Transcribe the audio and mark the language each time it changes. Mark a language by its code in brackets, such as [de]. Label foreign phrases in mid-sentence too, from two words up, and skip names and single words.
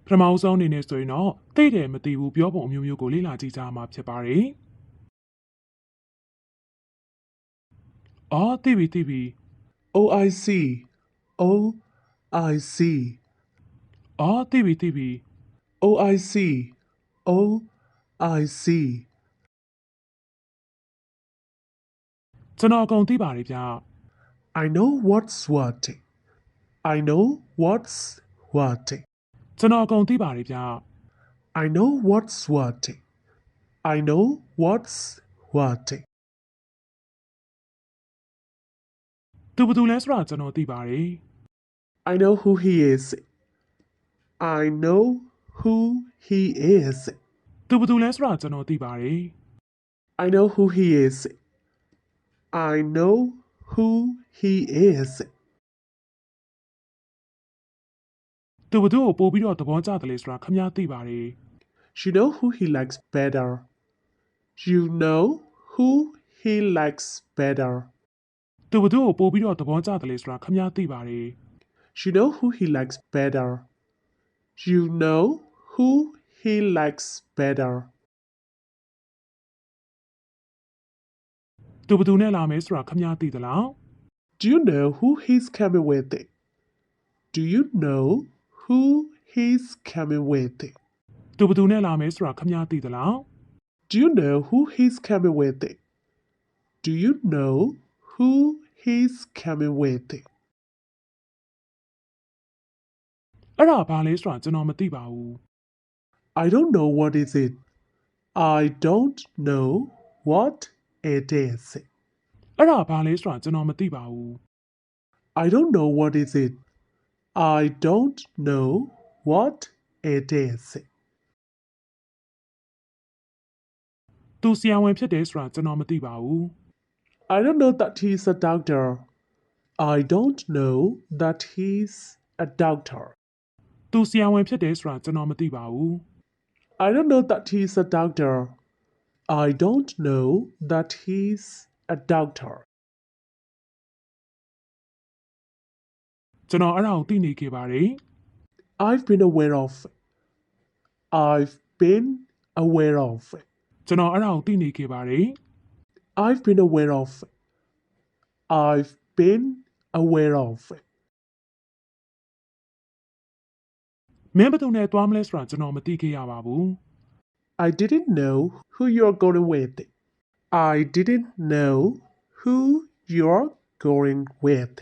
[my] ပထမဆုံးအနေနဲ့ဆိုရင်တော့သိတယ်မသိဘူးပြောပုံအမျိုးမျိုးကိုလေ့လာကြည့်ကြမှာဖြစ်ပါတယ်အော်သိပြီ [en] Oh, I see. Oh, I see. [my] အော်သိပြီ [en] Oh, I see. Oh, I see. [my] ကျွန်တော်အကုန်သိပါတယ်ဗျ [en] I know what's what. I know what's what. [my] ကျွန်တော်အကုန်သိပါတယ်ဗျ [en] I know what's what. I know what's what. [my] သူဘယ်သူလဲဆိုတာကျွန်တော်သိပါတယ် [en] I know who he is. I know who he is. [my] သူဘယ်သူလဲဆိုတာကျွန်တော်သိပါတယ် [en] I know who he is. I know who he is. [my] သူဘယ်သူကိုပို့ပြီးတော့သဘောကျတယ်လဲဆိုတာခင်ဗျားသိပါတယ် [en] You know who he likes better. You know who he likes better. [my] သူဘယ်သူကိုပို့ပြီးတော့သဘောကျတယ်လဲဆိုတာခင်ဗျားသိပါတယ် [en] You know who he likes better. You know who he likes better. [my] သူဘယ်သူနဲ့လာမယ်ဆိုတာခင်ဗျားသိသလား [en] Do you know who he's coming with? Do you know who he's coming with? [my] သူဘယ်သူနဲ့လာမယ်ဆိုတာခင်ဗျားသိသလား [en] Do you know who he's coming with? Do you know who he's coming with? [my] အဲ့ဒါဘာလဲဆိုတာကျွန်တော်မသိပါဘူး [en] I don't know what is it. I don't know what it is. [my] အဲ့ဒါဘာလဲဆိုတာကျွန်တော်မသိပါဘူး [en] I don't know what is it. I don't know what it is. [my] သူဆရာဝန်ဖြစ်တယ်ဆိုတာကျွန်တော်မသိပါဘူး [en] I don't know that he's a doctor. I don't know that he's a doctor. [my] သူဆရာဝန်ဖြစ်တယ်ဆိုတာကျွန်တော်မသိပါဘူး [en] I don't know that he's a doctor. I don't know that he's a doctor. [my] ကျွန်တော်အဲ့ဒါကိုသိနေခဲ့ပါတယ် [en] I've been aware of. I've been aware of. [my] ကျွန်တော်အဲ့ဒါကိုသိနေခဲ့ပါတယ် [en] I've been aware of. I've been aware of. [my] မင်းဘယ်သူနဲ့သွားမလဲဆိုတာကျွန်တော်မသိခဲ့ရပါဘူး [en] I didn't know who you're going with. I didn't know who you're going with.